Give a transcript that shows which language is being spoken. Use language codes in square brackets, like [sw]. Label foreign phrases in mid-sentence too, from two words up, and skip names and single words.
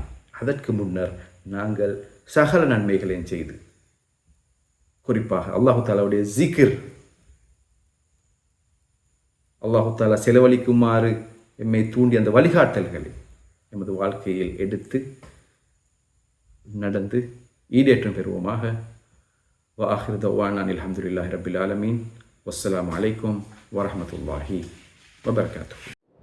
[ta] அதற்கு முன்னர் நாங்கள் சகல நன்மைகளையும் செய்து, குறிப்பாக அல்லாஹு தாலாவுடைய ஜிக்ர், [ar] الله تعالى [ta] செலவழிக்குமாறு எம்மை தூண்டி அந்த வழிகாட்டல்களை எமது வாழ்க்கையில் எடுத்து நடந்து ஈடேற்றம் பெறுவோமாக. [ar] وآخر دعوانا الحمد لله رب العالمين والسلام عليكم ورحمة الله وبركاته.